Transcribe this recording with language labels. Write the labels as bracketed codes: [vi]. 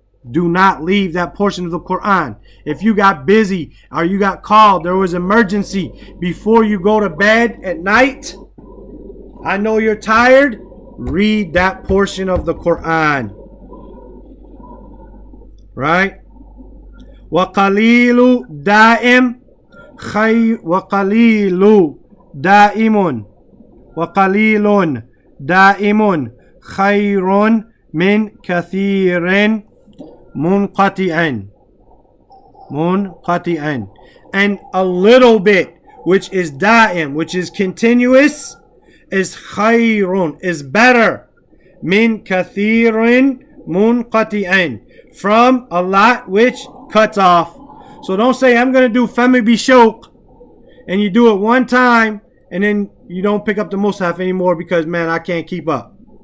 [en] Do not leave that portion of the Qur'an. If you got busy or you got called, there was emergency before you go to bed at night, I know you're tired, read that portion of the Qur'an. Right? [ar] وَقَلِيلُ دَائِمٌ خَيْرٌ وَقَلِيلُ دَائِمٌ وَقَلِيلٌ دَائِمٌ خَيْرٌ مِنْ كَثِيرٍ munqati'an. Munqati'an. [en] And a little bit, which is da'im, which is continuous, is khayrun, is better. [ar] Min kathirin munqati'an, [en] from a lot which cuts off. So don't say, I'm going to do fami bishok, and you do it one time, and then you don't pick up the mushaf anymore because, man, I can't keep up.